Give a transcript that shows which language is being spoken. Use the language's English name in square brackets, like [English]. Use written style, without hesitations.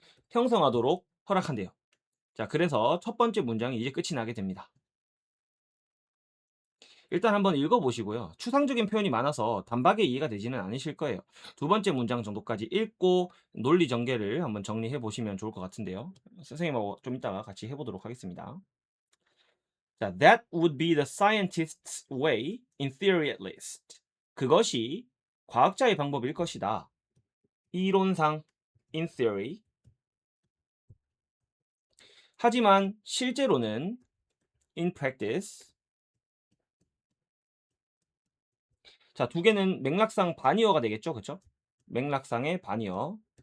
[Korean] 형성하도록 허락한대요. 자, 그래서 첫 번째 문장이 이제 끝이 나게 됩니다. 일단 한번 읽어보시고요. 추상적인 표현이 많아서 단박에 이해가 되지는 않으실 거예요. 두 번째 문장 정도까지 읽고 논리 전개를 한번 정리해 보시면 좋을 것 같은데요. 선생님하고 좀 이따가 같이 해보도록 하겠습니다. [English] 자, that would be the scientist's way, in theory at least. [Korean] 그것이 과학자의 방법일 것이다. 이론상, [English] in theory. [Korean] 하지만 실제로는, [English] in practice. [Korean] 자, 두 개는 맥락상 반이어가 되겠죠, 그쵸? 맥락상의 반이어.